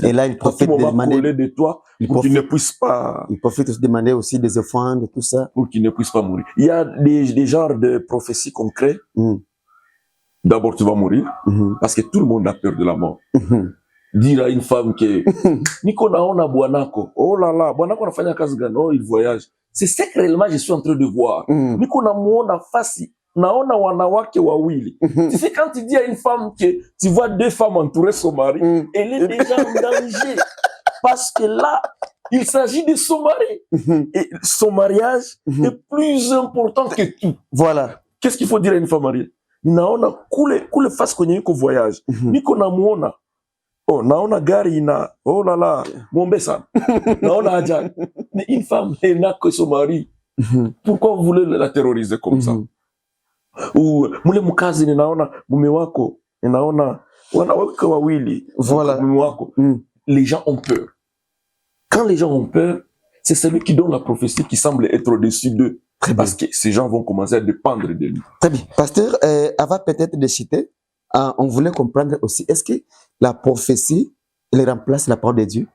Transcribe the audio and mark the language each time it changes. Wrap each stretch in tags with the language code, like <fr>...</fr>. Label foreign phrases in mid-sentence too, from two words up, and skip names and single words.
<fr>Et là, il profite de demander, collé de toi pour qu'il ne puisse pas. Il profite aussi de demander aussi des offrandes et tout ça. Pour qu'il ne puisse pas mourir. Il y a des genres de prophéties concrètes. D'abord, tu vas mourir, parce que tout le monde a peur de la mort. Dire à une femme que</fr> <sw>Niko naona bwanako,</sw> <fr>oh là là,</fr> <sw>bwanako anafanya kazi gani?</sw> <fr>Oh, il voyage. C'est ce que réellement je suis en train de voir.</fr> <sw>Niko namuona fasi, naona wanawake wawili.</sw> <fr>Tu sais, quand tu dis à une femme que tu vois deux femmes entourer son mari, elle est déjà en danger. Parce que là, il s'agit de son mari. Et son mariage est plus important que tout. Voilà. Qu'est-ce qu'il faut dire à une femme mariée?</fr> <sw>Naona kule fasi kwenye yuko voyage. Niko namuona. Oh, naona gari na,</sw> <fr>oh là là,</fr> <sw>mwombe sana. Naona ajali.</sw> <fr>Mais une femme, elle n'a que son mari. Pourquoi vous voulez la terroriser comme ça? Ou,</fr> <sw>mule mukazi ni naona, mume wako, ni naona, wanawake wawili.</sw> <fr>Voilà.</fr> <sw>Mume wako.</sw> <fr>Les gens ont peur. Quand les gens ont peur, c'est celui qui donne la prophétie qui semble être au-dessus d'eux. Parce que ces gens vont commencer à dépendre de lui. Très bien. Pasteur, avant peut-être de citer, on voulait comprendre aussi, est-ce que la prophétie, elle remplace la parole de Dieu?</fr>